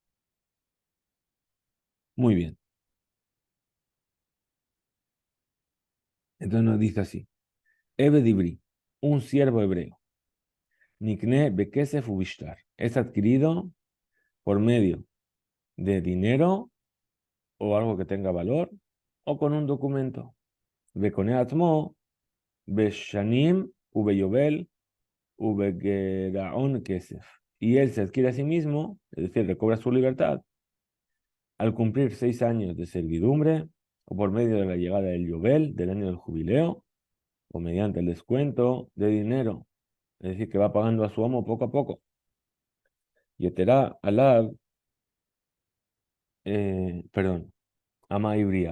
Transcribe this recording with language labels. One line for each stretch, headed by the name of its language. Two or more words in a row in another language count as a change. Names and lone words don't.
Spanish: Muy bien. Entonces nos dice así.
Hebrew: עבד עברי,
Spanish: un siervo hebreo.
Hebrew: נקנה בכסף ובשטר.
Spanish: Es adquirido por medio de dinero o algo que tenga valor o con un documento.
Hebrew: וקונה את עצמו, בשנים, וביובל, ובגרעון כסף.
Spanish: Y él se adquiere a sí mismo, es decir, recobra su libertad al cumplir 6 años de servidumbre, o por medio de la llegada del Yobel, del año del jubileo, o mediante el descuento de dinero, es decir, que va pagando a su amo poco a poco.
Hebrew: יתירה עליו, perdón, אמה עבריה.